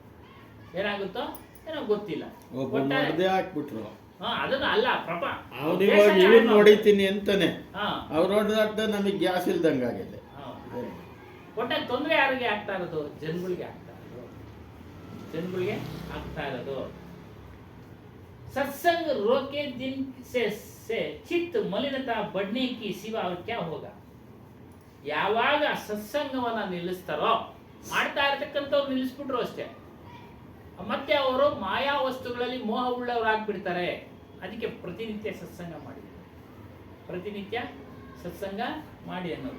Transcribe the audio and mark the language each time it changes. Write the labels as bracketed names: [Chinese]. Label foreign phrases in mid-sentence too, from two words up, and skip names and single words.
[Kannada] ಹಾಕ್ಬಿಟ್ರು. ಅದನ್ನ ಅಲ್ಲ ನೋಡಿತೀನಿ ಅಂತಾನೆ ಅವ್ರು ನೋಡಿದಾಗ ನಮಗೆ ಗ್ಯಾಸ್ ಇಲ್ದಂಗ ಆಗಿದೆ. ಒಟ್ಟಾಗಿ ತೊಂದರೆ ಯಾರಿಗೆ ಆಗ್ತಾ ಇರೋದು? ಜನಗಳಿಗೆ ಆಗ್ತಾ ಇರೋದು. [Hindi] सत्संग रोके दिन से चित्त मलिनता बढ़ने की सिवा और क्या होगा. [Kannada] ಯಾವಾಗ ಸತ್ಸಂಗವನ್ನ ನಿಲ್ಲಿಸ್ತಾರೋ, ಮಾಡ್ತಾ ಇರತಕ್ಕಂಥವ್ರು ನಿಲ್ಲಿಸ್ಬಿಟ್ರು ಅಷ್ಟೇ, ಮತ್ತೆ ಅವರು ಮಾಯಾ ವಸ್ತುಗಳಲ್ಲಿ ಮೋಹ ಉಳ್ಳವರಾಗ್ಬಿಡ್ತಾರೆ. ಅದಕ್ಕೆ ಪ್ರತಿನಿತ್ಯ ಸತ್ಸಂಗ ಮಾಡಿ. ಪ್ರತಿನಿತ್ಯ ಸತ್ಸಂಗ ಮಾಡಿ ಅನ್ನೋದು.